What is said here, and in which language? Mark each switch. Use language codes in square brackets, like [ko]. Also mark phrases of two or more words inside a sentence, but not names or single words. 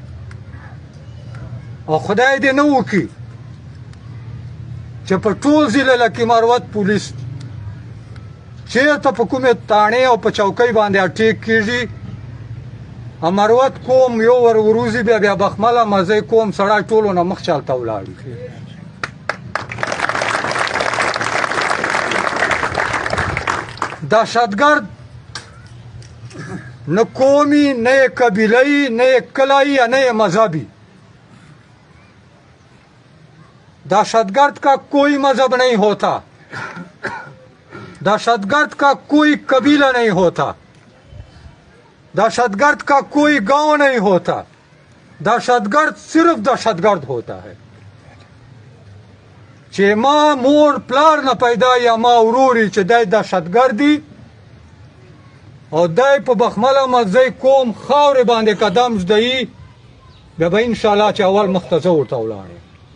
[ps] او خدای دې نه وکړي چې په ټول ضلع کې مروت پولیس چېرته په کومې تاڼې او په چوکۍ باندې اټیک کېږي مروت قوم یو ور وروځي بیا بخمل احمدزی قوم سړی ټولو نه مخکې هلته ولاړي. [ur] دہشتگرد نہ قومی، نہ قبیلہ‌ای، نہ کلائی، نہ مذہبی. دہشت گرد کا کوئی مذہب نہیں ہوتا، دہشت گرد کا کوئی قبیلہ نہیں ہوتا، دہشت گرد کا کوئی گاؤں نہیں ہوتا، دہشت گرد صرف دہشت گرد ہوتا ہے. [ps] چې ما مور پلار نه پیدا یا ما وروري چې دای دهشتګردي او دای په بخمله مزی کوم خاورې باندې قدم ږدوي، بیا به انشاءالله چې اول مخته زه ورته ولاړ یم.